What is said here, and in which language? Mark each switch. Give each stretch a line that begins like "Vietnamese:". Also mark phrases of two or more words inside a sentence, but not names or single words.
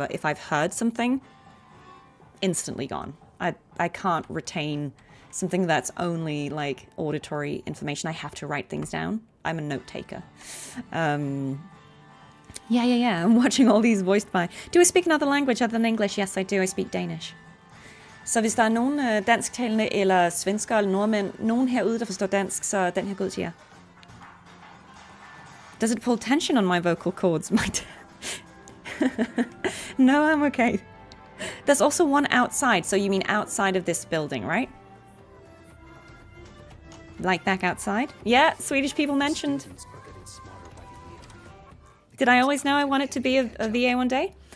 English: If I've heard something, instantly gone. I can't retain something that's only, like, auditory information. I have to write things down. I'm a note taker. Yeah. I'm watching all these voiced by... Do I speak another language other than English? Yes, I do. I speak Danish.
Danish: Så hvis der er nogen dansktalende eller svensker eller nordmænd, nogen herude, der forstår dansk, så den her god til jer.
English: Does it pull tension on my vocal cords? No, I'm okay. There's also one outside, so you mean outside of this building, right? Like back outside? Yeah, Swedish people mentioned. Did I always know I wanted to be a VA one day?